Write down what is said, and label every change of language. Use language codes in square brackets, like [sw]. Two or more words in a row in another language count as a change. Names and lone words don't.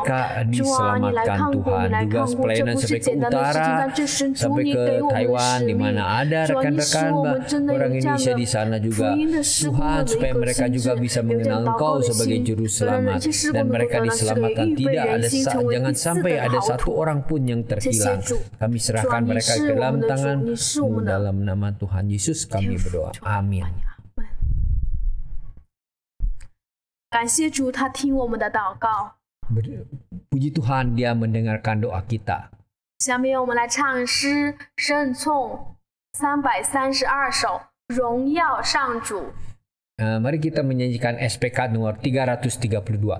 [zh] 主啊，你来看过，你来看过，这不是简单的事情，但这是主你给我们的使命。主啊，你使我们真的有这样的福音的事工的一个心智，有这样祷告的心，让这些事工能够得到这个预备人心，成为一次的好土。谢谢主， [id] Kami serahkan mereka ke dalam tangan-Mu dalam nama Tuhan Yesus kami berdoa. Amin. [zh] 感谢主，他听我们的祷告。 [id] Puji Tuhan, Dia mendengarkan doa kita. [zh] 下面我们来唱诗圣颂332首，荣耀上主。 [id] Mari kita menyanyikan SPK nomor 332.